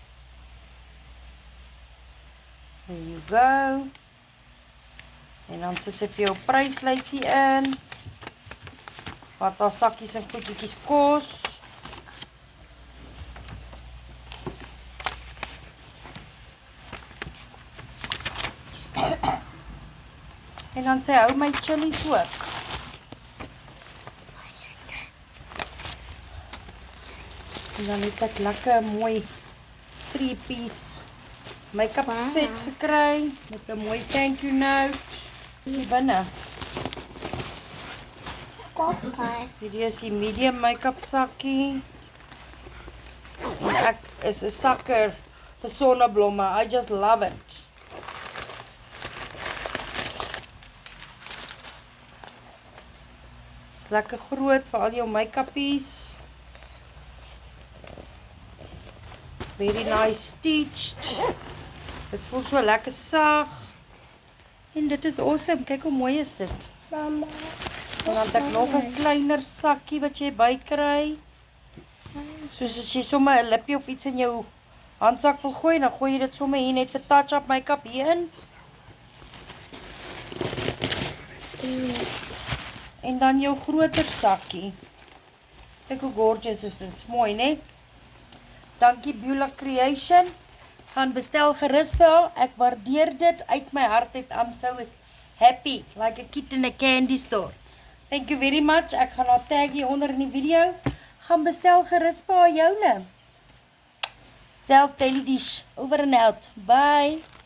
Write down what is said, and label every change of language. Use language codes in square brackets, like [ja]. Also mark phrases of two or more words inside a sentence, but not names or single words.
[en] There you go. [af] En dan sit sy vir jou pryslysie in. Wat haar sakkies en goedjies kos. En dan sy hou my chillies ook. En dan het ek lekker mooi [en] 3-piece make-up set [af] gekry met 'n mooi [en] thank you note. [af] Dis hier binne. Hierdie is die medium make-up sakkie. En ek is 'n sucker vir sonneblomme. [en] I just love it. [af] Dis lekker groot vir al jou make-upies. [en] Very nice stitched. [af] Dit voel so lekker sag. En dit is awesome. Kyk hoe mooi is dit. Mama. En dan het ek nog 'n kleiner sakkie wat jy bykry. Soos as jy sommer 'n lippie of iets in jou handsak wil gooi, dan gooi jy dit sommer hier net vir [en] touch-up make-up [af] hierin. En dan jou groter sakkie. Kyk hoe gorgeous is dit. Dit is mooi, né? Dankie Beulah Creation. Gaan bestel gerus by haar. Ek waardeer dit uit my hart uit. [en] I'm so happy, like a kid in a candy store. Thank you very much. [af] Ek gaan haar tag hier onder in die video. Gaan bestel gerus by haar joune. [en] Selfs Daily Dish. Over and out. Bye.